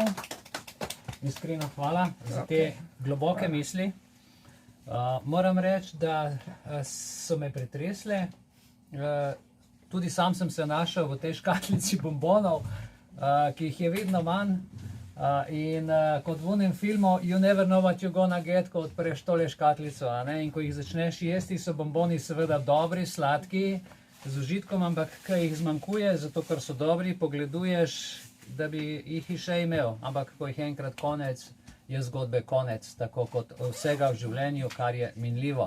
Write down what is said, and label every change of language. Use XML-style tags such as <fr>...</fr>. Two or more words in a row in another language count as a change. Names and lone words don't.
<sl>Iskreno hvala za te globoke misli. Moram reči, da so me pretresle. Tudi sam sem se našel v tej škatlici bombonov, ki jih je vedno manj. In kot v onem filmu</sl> <en>You never know what you're gonna get,</en> <sl>ko odpreš tole škatlico. In ko jih začneš jesti, so bomboni seveda dobri, sladki, z užitkom, ampak kaj jih zmanjkuje, zato ker so dobri, pogleduješ, da bi jih še imel. Ampak ko jih je enkrat konec, je zgodbe konec, tako kot vsega v življenju, kar je minljivo.</sl>